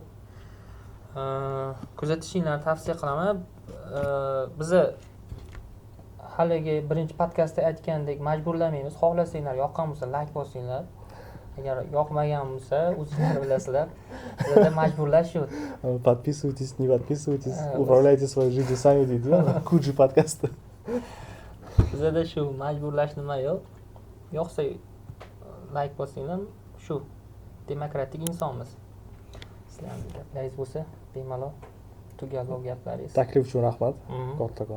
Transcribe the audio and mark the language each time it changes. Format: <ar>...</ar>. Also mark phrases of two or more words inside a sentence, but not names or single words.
<uz>Kuzatishinglarni tavsiya qilaman. Bizni haligi birinchi podkastda aytgandek majburlamaymiz. Xohlasanglar, yoqqan bo'lsa like bosinglar. Agar yoqmagan bo'lsa, o'zinglar bilasizlar. Bizda majburlash yo'q.</uz> <ru>Подписывайтесь, не подписывайтесь, управляйте своей жизнью сами deydi.</ru> <uz>Kuji podkasti. Bizda shu majburlash nima yo'q. Yo'qsa like bosinglar, shu demokratik insonmiz. Sizlarning gaplaringiz bo'lsa, bemalol tugalov gaplaringiz. Taklif uchun rahmat. Kattakon.</uz>